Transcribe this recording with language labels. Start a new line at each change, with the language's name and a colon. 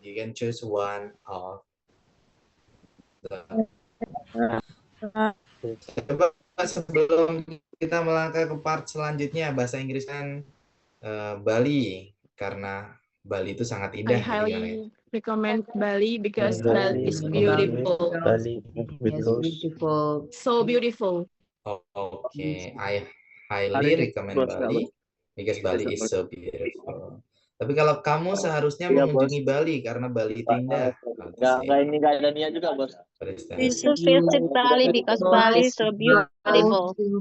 English: You can choose one of the.
Indonesian: Coba sebelum kita melangkah ke part selanjutnya bahasa Inggris kan Bali karena Bali itu sangat indah.
English: I highly recommend Bali because Bali is beautiful. Bali because So beautiful. Okay, I highly recommend Bali because Bali is so beautiful.
Indonesian: Tapi kalau kamu seharusnya mengunjungi Bali karena Bali itu indah. Nggak ada niat juga bos.
English: You should visit Bali because Bali is so beautiful.